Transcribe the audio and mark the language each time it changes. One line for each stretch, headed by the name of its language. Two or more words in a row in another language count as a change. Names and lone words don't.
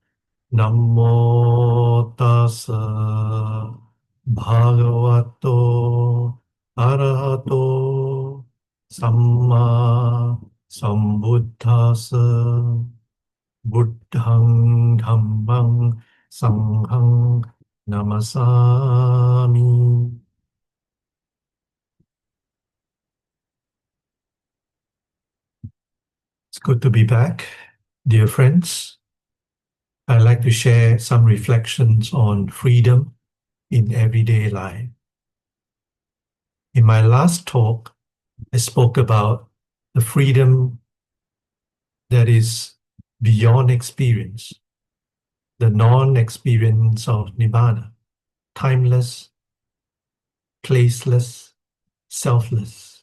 Pali: Namo tassa bhagavato arahato samma sambuddhassa. Buddhang dhammang sanghang namasami.
English: It's good to be back, dear friends. I'd like to share some reflections on freedom in everyday life. In my last talk, I spoke about the freedom that is beyond experience, the non-experience of nibbana, timeless, placeless, selfless.